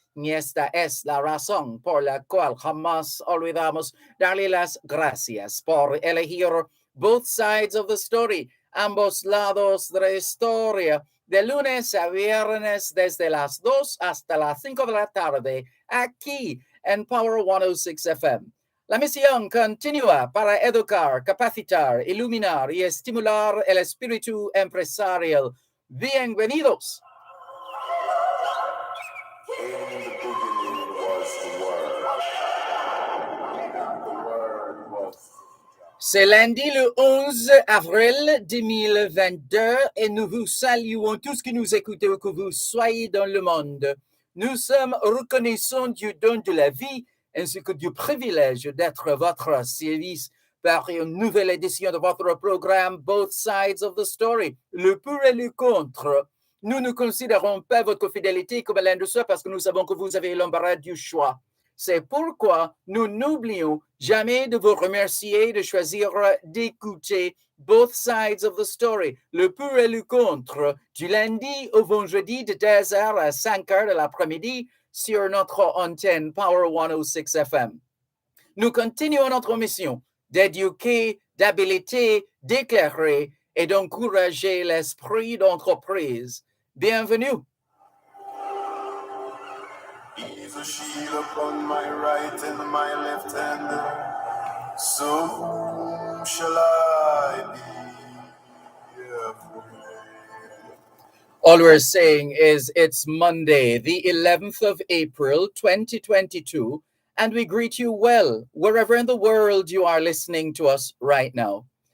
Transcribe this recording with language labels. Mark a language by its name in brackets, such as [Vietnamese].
[Spanish] Y esta es la razón por la cual jamás olvidamos darle las gracias por elegir both sides of the story, ambos lados de la historia, de lunes a viernes desde las 2 hasta las 5 de la tarde, aquí en Power 106 FM. La misión continúa para educar, capacitar, iluminar y estimular el espíritu empresarial. Bienvenidos. [English] In the beginning was the Word. The Word was [French] C'est lundi le 11 avril 2022 et nous vous saluons tous qui nous écoutez où que vous soyez dans le monde. Nous sommes reconnaissants du don de la vie ainsi que du privilège d'être à votre service par une nouvelle édition de votre programme Both Sides of the Story, le pour et le contre. Nous ne considérons pas votre fidélité comme l'un de soi parce que nous savons que vous avez l'embarras du choix. C'est pourquoi nous n'oublions jamais de vous remercier de choisir d'écouter Both Sides of the Story, le pour et le contre, du lundi au vendredi de 2h à 5h de l'après-midi sur notre antenne Power 106 FM. Nous continuons notre mission d'éduquer, d'habiliter, d'éclairer et d'encourager l'esprit d'entreprise. Bienvenue. [English] He's a shield upon my right and my left hand. So whom shall I be afraid? All we're saying is it's Monday, the 11th of April, 2022, and we greet you well, wherever in the world you are listening to us right now.